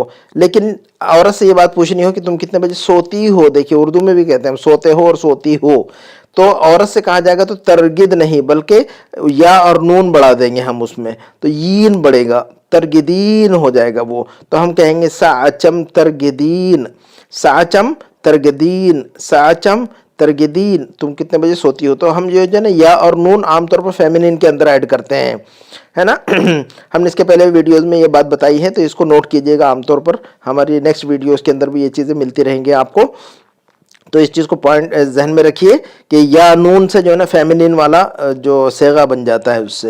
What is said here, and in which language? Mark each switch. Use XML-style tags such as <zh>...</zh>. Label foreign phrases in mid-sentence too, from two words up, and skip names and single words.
<ur>لیکن عورت سے یہ بات پوچھنی ہو کہ تم کتنے بجے سوتی ہو، دیکھیے اردو میں بھی کہتے ہیں ہم سوتے ہو اور سوتی ہو، تو عورت سے کہا جائے گا تو ترگد نہیں بلکہ یا اور نون بڑھا دیں گے ہم اس میں، تو یین بڑھے گا، ترگدین ہو جائے گا وہ۔ تو ہم کہیں گے</ur> <ar>ساعت چم ترگدین، ساعچم ترگدین، ساعچم ترگدین</ar> <ur>تم کتنے بجے سوتی ہو. تو ہم جو ہے نا یا اور نون عام طور پر فیمینن کے اندر ایڈ کرتے ہیں، ہے نا. ہم نے اس کے پہلے ویڈیوز میں یہ بات بتائی ہے، تو اس کو نوٹ کیجیے گا. عام طور پر ہماری</ur> <en>next videos</en> <ur>کے اندر بھی یہ چیزیں ملتی رہیں گی آپ کو، تو اس چیز کو پوائنٹ ذہن میں رکھیے کہ یا نون سے جو ہے نا فیمینن والا جو صیغہ بن جاتا ہے اس سے.</ur>